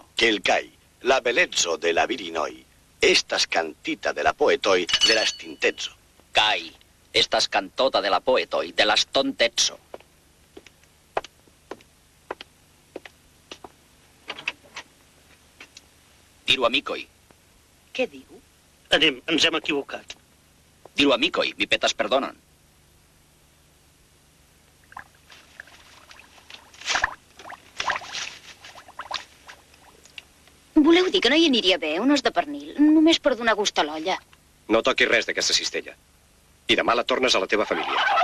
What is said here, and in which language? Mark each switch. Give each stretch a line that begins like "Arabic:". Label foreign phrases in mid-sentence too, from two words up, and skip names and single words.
Catalan: Que el cai, la bellezzo de la virinoi, estas cantita de la poetoi de la stintezzo. Cai, estas cantota de la poetoi de las tontezzo. Diru amicoi. Què diu? Anem, ens hem equivocat. Diru amicoi, mi petas perdonen. Voleu dir que no hi aniria bé un os de pernil, només per donar gust a l'olla? No toquis res d'aquesta cistella. I demà la tornes a la teva família.